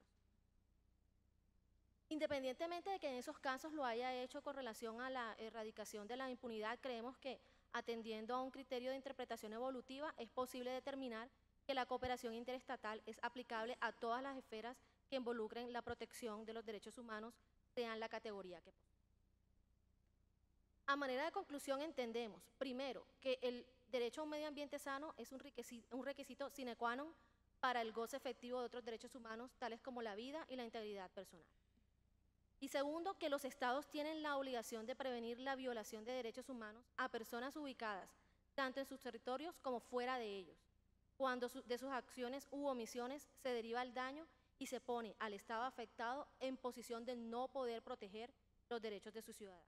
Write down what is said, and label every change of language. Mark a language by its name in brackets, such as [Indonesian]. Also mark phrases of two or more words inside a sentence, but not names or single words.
[Spanish] Independientemente de que en esos casos lo haya hecho con relación a la erradicación de la impunidad, creemos que atendiendo a un criterio de interpretación evolutiva es posible determinar que la cooperación interestatal es aplicable a todas las esferas que involucren la protección de los derechos humanos, sean la categoría que poseen. A manera de conclusión entendemos, primero, que el derecho a un medio ambiente sano es un requisito [Latin] sine qua non [Spanish] para el goce efectivo de otros derechos humanos, tales como la vida y la integridad personal. Y segundo, que los estados tienen la obligación de prevenir la violación de derechos humanos a personas ubicadas tanto en sus territorios como fuera de ellos, cuando de sus acciones u omisiones se deriva el daño y se pone al estado afectado en posición de no poder proteger los derechos de sus ciudadanos.